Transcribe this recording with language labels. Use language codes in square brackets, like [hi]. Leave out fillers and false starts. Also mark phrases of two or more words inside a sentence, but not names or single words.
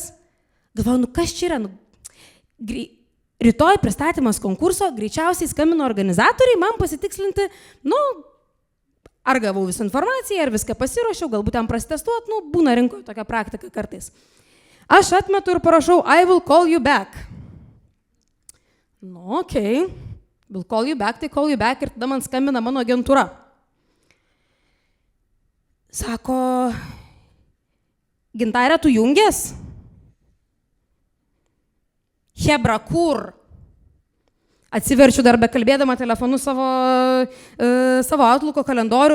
[lt] Galvoju, kas čia yra? Rytoj pristatymas konkurso, greičiausiai skambino organizatoriai, man pasitikslinti, ar gavau visą informaciją, ar viską pasiruošiau, galbūt ten prasitestuot, būna rinkoje tokia praktika kartais. Aš atmetu ir parašau, [en] I will call you back. Okay, will call you back, [lt] tai [en] call you back [lt] ir tada man skambina mano agentūra. Sako, Gintarė, tu jungės? Hebra, kur? Atsiverčiu dar bekalbėdama telefonu savo Outlooko kalendorių.